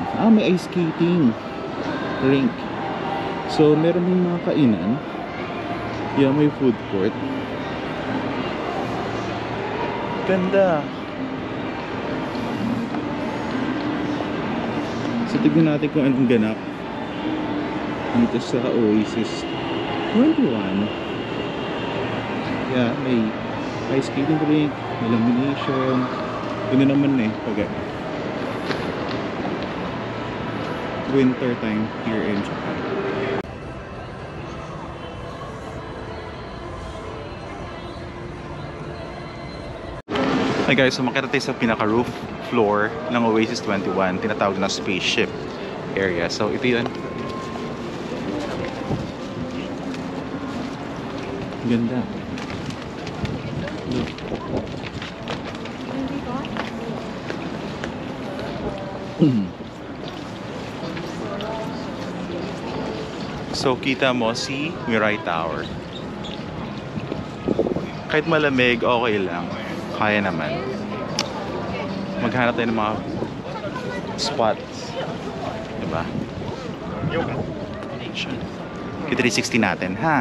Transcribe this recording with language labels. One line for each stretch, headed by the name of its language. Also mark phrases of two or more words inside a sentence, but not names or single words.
Filipino: May
English: ice skating rink.
Filipino: So meron din mga kainan. Yeah, may
English: food court.
Filipino: Ganda. So tignan natin kung anong ganap dito sa Oasis 21. Yeah, may
English: ice skating rink,
Filipino: may illumination. Yun naman pag
English: winter time here in Japan. Hi guys,
Filipino: so makita tayo sa pinaka-roof floor ng Oasis 21, tinatawag na
English: spaceship area.
Filipino: So ito yun. Ganda. Look. So kita mo si Mirai Tower. Kahit malamig, okay lang. Kaya naman. Maghanap tayo ng mga spots. Diba? Yung 360 natin, ha?